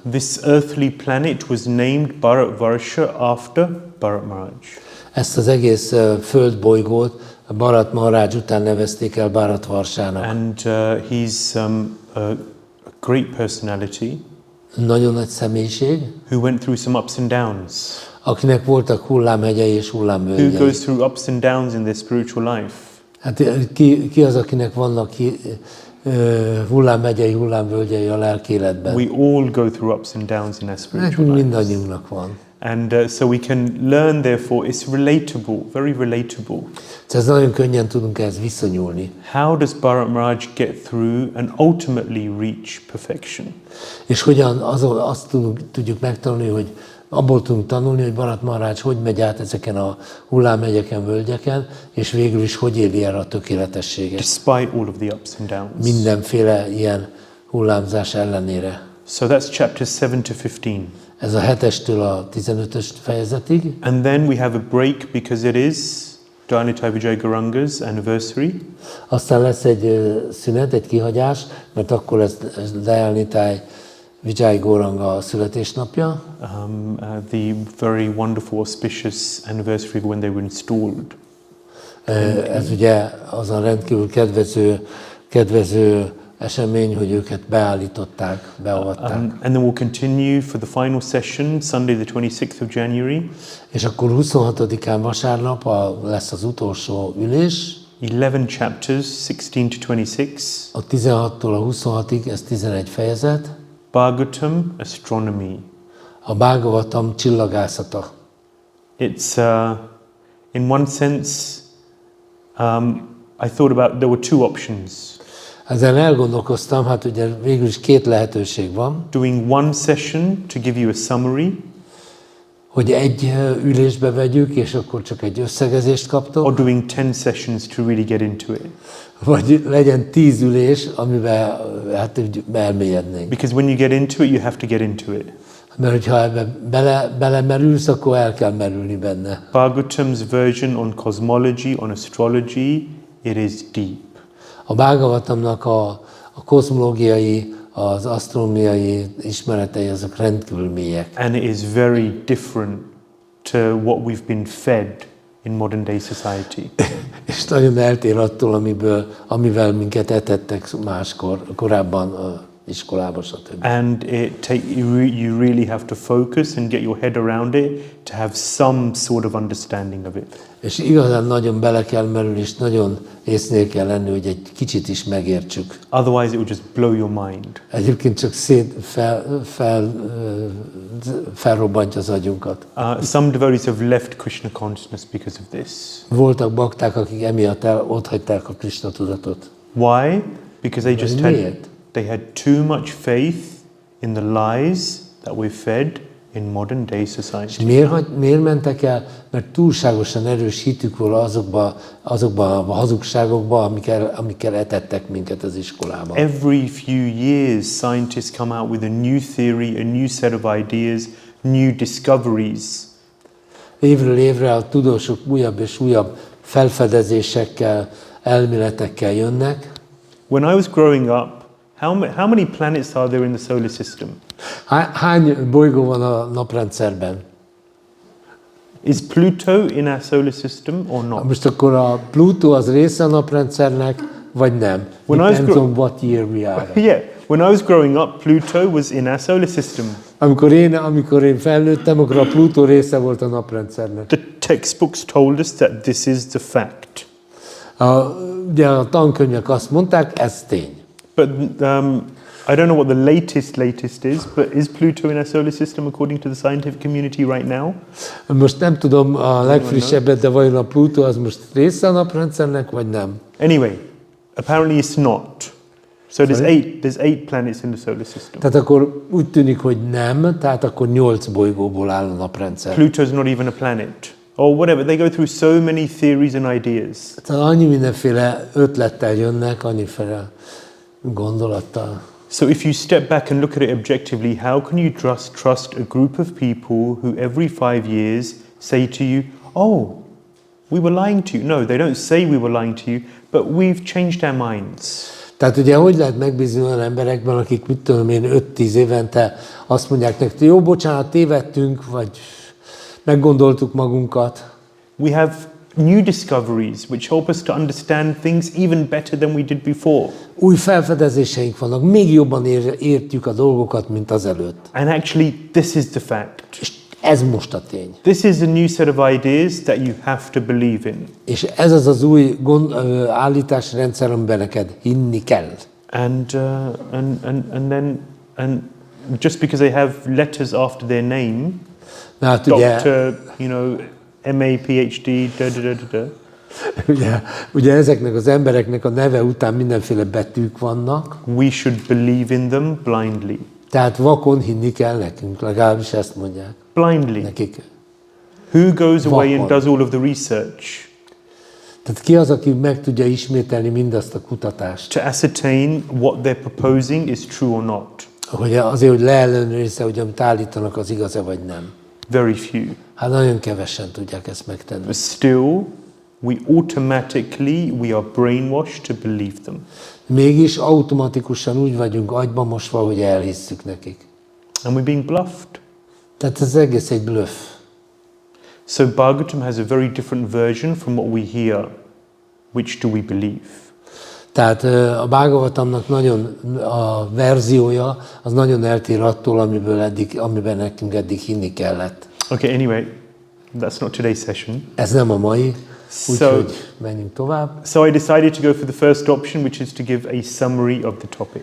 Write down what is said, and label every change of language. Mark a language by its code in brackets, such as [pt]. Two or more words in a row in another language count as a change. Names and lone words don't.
[en] This earthly planet was named Bharatvarsha after Bhagavatam. [hu] Ezt az egész földbolygót Bharat Maharaj után nevezték el Bharatvarsának. [en] And he's a great personality [hu] Nagyon nagy személyiség, [en] who went through some ups and downs. [hu] akinek voltak hullámhegyei és [en] Who [hu] hullámvölgyei. [en] goes through ups and downs in their spiritual life? [hu] Hát ki az, akinek vannak hullámhegyei, hullámvölgyei a lelki életben? [en] We all go through ups and downs in our spiritual [hu] Nekünk [en] life. [hu] mindannyiunknak van. [en] And so we can learn, therefore, it's relatable, very relatable. [hu] Ez nagyon könnyen tudunk ehhez viszonyulni. [en] How does Bharat get through and ultimately reach perfection? [hu] És hogyan azt tudjuk megtanulni, hogy abból tudunk tanulni, hogy Bharat Maharaj hogy megy át ezeken a hullámhegyeken, völgyeken, és végül is hogy éli el a tökéletességet. [en] Despite all of the ups and downs. [hu] Mindenféle ilyen hullámzás ellenére. [en] So that's chapters 7 to 15. [hu] Ez a 7-estől a 15-ös fejezetig. [en] And then we have a break because it is Dānitai Vijay Gauranga's anniversary. [hu] Aztán lesz egy szünet, egy kihagyás, mert akkor ez Dānitai Vijay Gauranga születésnapja. [en] The very wonderful, auspicious anniversary when they were installed. [hu] Ez ugye az a rendkívül kedvező esemény, hogy őket beállították, beavatták. [en] And then we'll continue for the final session, Sunday the 26th of January. [hu] És akkor 26-án vasárnap lesz az utolsó ülés. [en] 11 chapters, 16 to 26. [hu] A 16-tól a 26-ig, ez 11 fejezet. [en] Bhagavatam, astronomy. [hu] A Bhagavatam csillagászata. [en] It's, in one sense, I thought about, there were 2 options. [hu] Ezen elgondolkoztam, hát ugye végül is 2 lehetőség van. [en] Doing one session to give you a summary, [hu] Hogy egy ülésbe vegyük, és akkor csak egy összegezést [en] or [hu] kaptok, [en] doing 10 sessions to really get into it. [hu] vagy legyen 10 ülés, amiben hát úgy elmélyednénk. [en] Because when you get into it, you have to get into it. [hu] Mert hogyha ebbe belemerülsz, akkor el kell merülni benne. [en] Bhagavatam's version on cosmology, on astrology, it is deep. [hu] A Bhagavatamnak a kozmológiai, az asztronómiai ismeretei azok rendkívül mélyek. [en] And it is very different to what we've been fed in modern day society. [hu] És nagyon eltér attól, amivel minket etettek máskor, korábban iskolában, stb. [en] And you really have to focus and get your head around it to have some sort of understanding of it. [hu] És igazán nagyon bele kell merülni, és nagyon észnél kell lenni, hogy egy kicsit is megértsük. [en] Otherwise it will just blow your mind. [hu] Egyébként csak felrobbantja az agyunkat. [en] Some devotees have left Krishna consciousness because of this. [hu] Voltak bakták, akik emiatt otthagyták a Krishna tudatot. [en] Why? Because they just [hu] Miért? [en] they had too much faith in the lies that we're fed in modern day society. [hu] És miért mentek el? Mert túlságosan erős hitük volt azokba a hazugságokba, amikkel etettek minket az iskolában. [en] Every few years, scientists come out with a new theory, a new set of ideas, new discoveries. [hu] Évről évre a tudósok újabb és újabb felfedezésekkel, elméletekkel jönnek. [en] When I was growing up, how many planets are there in the solar system? [hu] Hány bolygó van a naprendszerben? [en] Is Pluto in our solar system or not? [hu] Most akkor a Plutó az része a naprendszernek, vagy nem? [en] Depends on what year we are. Yeah, when I was growing up, Pluto was in our solar system. [hu] Amikor én felnőttem, akkor a Plutó része volt a naprendszernek. [en] The textbooks told us that this is the fact. [hu] Ugye a tankönyvek azt mondták, ez tény. [en] But I don't know what the latest is, but is Pluto in our solar system according to the scientific community right now? [hu] Most nem tudom a legfrissebbet, de vajon a Plutó az most része a naprendszernek, vagy nem? [en] Anyway, apparently it's not. So there's eight planets in the solar system. [hu] Tehát akkor úgy tűnik, hogy nem, tehát akkor 8 bolygóból áll a naprendszer. [en] Pluto's not even a planet. Or whatever, they go through so many theories and ideas. [hu] Tehát annyi mindenféle ötlettel jönnek, annyiféle gondolattal. [en] So if you step back and look at it objectively, how can you trust a group of people who every 5 years say to you, oh, we were lying to you? No, they don't say we were lying to you, but we've changed our minds. [hu] Tehát ugye hogy lehet megbízni olyan emberekben, akik mit tudom én 5-10 évente azt mondják nektek, jó, bocsánat, tévedtünk, vagy meggondoltuk magunkat. [en] We have new discoveries which help us to understand things even better than we did before. [hu] Új felfedezéseink vannak, még jobban értjük a dolgokat, mint azelőtt. [en] And actually, this is the fact. [hu] És ez most a tény. [en] This is a new set of ideas that you have to believe in. [hu] És ez az új állításrendszer, amiben neked hinni kell. [en] And just because they have letters after their name, [hu] Hát [en] Doctor, MA, PhD, [hu] ugye ezeknek az embereknek a neve után mindenféle betűk vannak. [en] We should believe in them blindly. [hu] Tehát vakon hinni kell nekünk, legalábbis ezt mondják. [en] Blindly. [hu] Nekik. [en] Who goes away and [hu] Vakon. [en] does all of the research? [hu] Tehát ki az, aki meg tudja ismételni mindazt a kutatást? [en] To ascertain what they're proposing is true or not. [hu] Hogy azért, hogy leellenőrizze, hogy amit állítanak, az igaz-e vagy nem. [en] Very few. [hu] Hát nagyon kevesen tudják ezt megtenni. [en] But still, we are brainwashed to believe them. [hu] Mégis automatikusan úgy vagyunk agyba mosva, hogy elhisszük nekik. [en] And we're being bluffed. [hu] Tehát ez egész egy bluff. [en] So Bhagavatam has a very different version from what we hear. Which do we believe? [hu] Tehát a Bhagavatamnak a verziója az nagyon eltér attól, amiben nekünk eddig hinni kellett. [en] Okay, anyway, that's not today's session. [hu] Ez nem a mai, úgyhogy menjünk tovább. [en] So I decided to go for the first option, which is to give a summary of the topic.